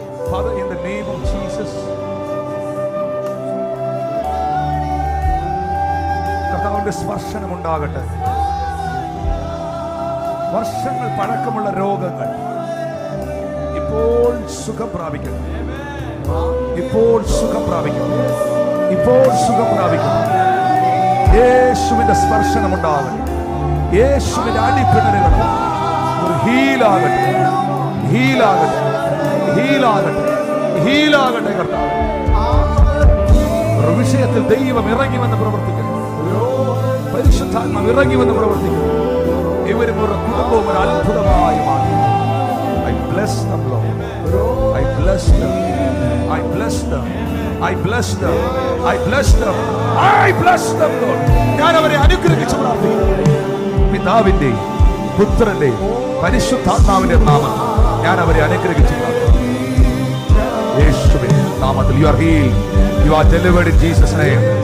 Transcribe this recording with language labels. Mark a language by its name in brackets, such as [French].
[English] Father, in the name of Jesus, [Malayalam] കർത്താവിന്റെ സ്പർശനം ഉണ്ടാകട്ടെ. വർഷങ്ങൾ പഴക്കമുള്ള രോഗങ്ങൾ ഇപ്പോൾ സുഖം പ്രാപിക്കുന്നു. ഇപ്പോൾ സുഖം പ്രാപിക്കുന്നു. ഇപ്പോൾ സുഖം പ്രാപിക്കുന്നു. യേശുവിന്റെ സ്പർശനം ഉണ്ടാകട്ടെ. യേശുവിന്റെ അടിപ്പിണരുകൾ ഒരു ഹീലാകട്ടെ, ഹീലാകട്ടെ, ഹീലാകട്ടെ, ഹീലാകട്ടെ. കർത്താവ് ഒരു വിഷയത്തിൽ ദൈവം ഇറങ്ങിവെന്ന് പ്രവർത്തിക്കുന്നു. പരിശുദ്ധാത്മാവ് ഇറങ്ങിവെന്ന് പ്രവർത്തിക്കുന്നു. ഇവരും ഒരു കുടുംബവും ഒരു അത്ഭുതമായി മാറി. [English] I bless them, Lord. I bless them. I bless them. I bless them. I bless them. I bless them, Lord. [Malayalam] ഞാൻ അവരെ അനുഗ്രഹിച്ചു പ്രാർത്ഥിക്കുന്നു. പിതാവിന്റെയും പുത്രന്റെയും പരിശുദ്ധാത്മാവിന്റെ നാമത്തിൽ ഞാൻ അവരെ അനുഗ്രഹിച്ചു പ്രാർത്ഥിക്കുന്നു. യേശുവിന്റെ നാമത്തിൽ. [English] You are healed. You are delivered in Jesus' name.